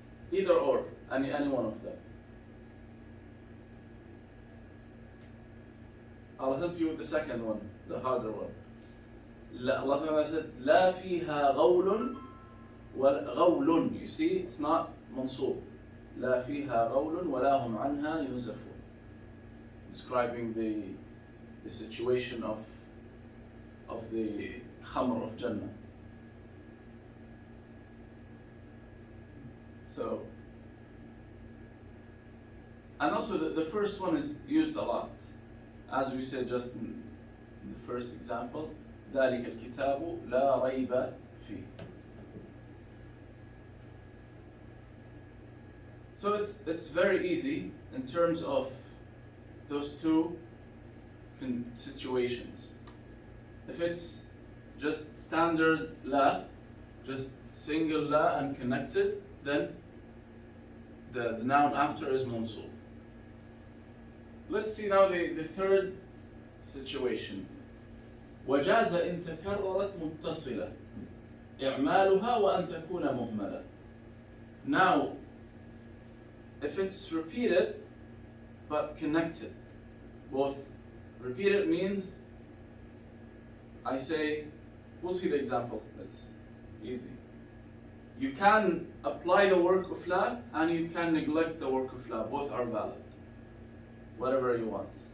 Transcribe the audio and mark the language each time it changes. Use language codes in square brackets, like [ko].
[en] Either or, any one of them. I'll help you with the second one, the harder one. Allah Ta'ala said, [ar] لا فيها غول غول. [en] You see, it's not mansub. [ar] لا فيها غول ولا هم عنها ينزفون. [en] Describing the situation of the khamr of Jannah. So And also the first one is used a lot. As we said just in the first example, [ar] ذلك الكتاب لا ريب فيه. [en] So it's very easy in terms of those two situations. If it's just standard la, just single la and connected, then the noun after is mansub. Let's see now the third situation. [ar] وجاز إن تكررت متصلة إعمالها وأن تكون مهملة. [en] Now, if it's repeated but connected, both repeated means I say, we'll see the example, it's easy. You can apply the work of la and you can neglect the work of la, both are valid. Whatever you want.